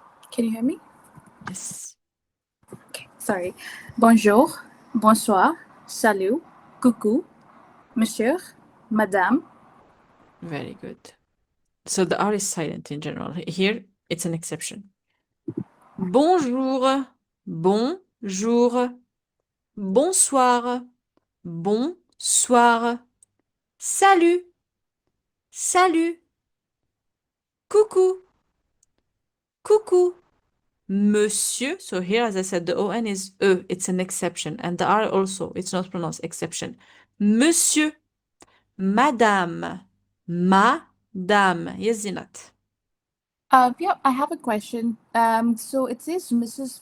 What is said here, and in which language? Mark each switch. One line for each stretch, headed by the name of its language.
English: Can you hear me? Yes. Okay, sorry.
French: Bonjour, bonsoir, salut, coucou, monsieur, madame.
English: Very good. So the R is silent in general. Here, it's an exception.
French: Bonjour, bonjour, bonsoir, bonsoir, salut, salut, coucou, coucou, monsieur.
English: So here, as I said, the ON is E. It's an exception. And the R also, it's not pronounced exception.
French: Monsieur, madame, madame. Yes, Zinat.
English: Yeah, I have a question. So it says Mrs.